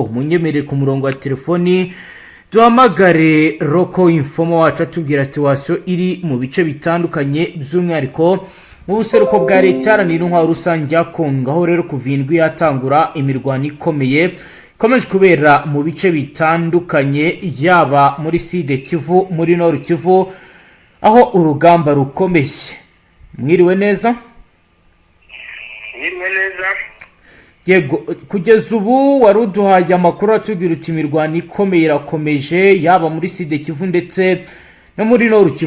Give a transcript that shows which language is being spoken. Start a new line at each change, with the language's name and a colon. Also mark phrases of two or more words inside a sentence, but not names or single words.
Rundi: Munyemerere ku murongo wa telefoni duhamagare Roko Informo wacu atubwira situation iri mu bice bitandukanye by'umwihariko mu buseruko bwa leta yaranira intwaro rusange ya Kongo, aho rero kuva indwi yatangura imirwano ikomeye ikomeje kubera mu bice bitandukanye yaba muri Sud Kivu, muri Nord Kivu, aho urugamba rukomeye. Mwiriwe neza? Mwiriwe neza. Yego, kugeza ubu waruduhaye amakuru atubwira uti imirwano ikomeye irakomeje yaba muri Sud Kivu ndetse no muri Nord Kivu.